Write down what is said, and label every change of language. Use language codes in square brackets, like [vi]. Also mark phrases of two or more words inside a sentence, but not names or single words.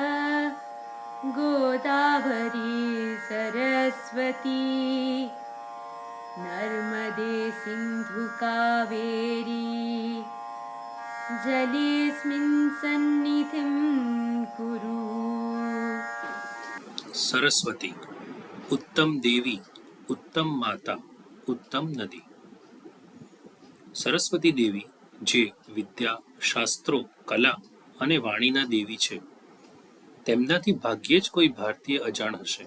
[sa] गोदावरी सरस्वती नर्मदे सिन्धु कावेरी जलेऽस्मिन् सन्निधिं कुरु। [gu] સરસ્વતી ઉત્તમ દેવી, ઉત્તમ માતા, ઉત્તમ નદી. સરસ્વતી દેવી જે વિદ્યા, શાસ્ત્રો, કલા અને વાણીના દેવી છે, તેમનાથી ભાગ્યે જ કોઈ ભારતીય અજાણ હશે.